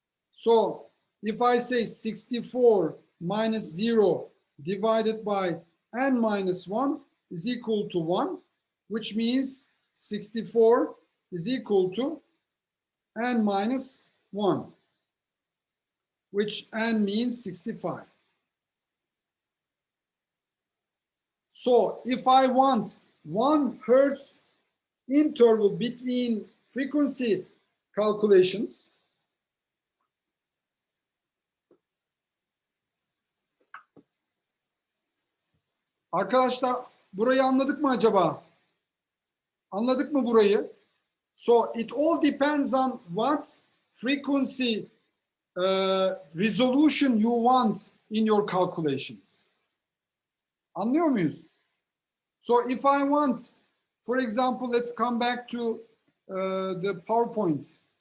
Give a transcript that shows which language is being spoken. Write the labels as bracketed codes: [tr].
[en] So if I say 64 minus 0 divided by n minus 1 is equal to 1, which means 64 is equal to n minus 1, which n means 65. So if I want 1 hertz interval between frequency calculations, [tr] arkadaşlar burayı anladık mı acaba? Anladık mı burayı? [en] So it all depends on what frequency resolution you want in your calculations. [tr] Anlıyor muyuz? [en] So if I want, for example, let's come back to the PowerPoint.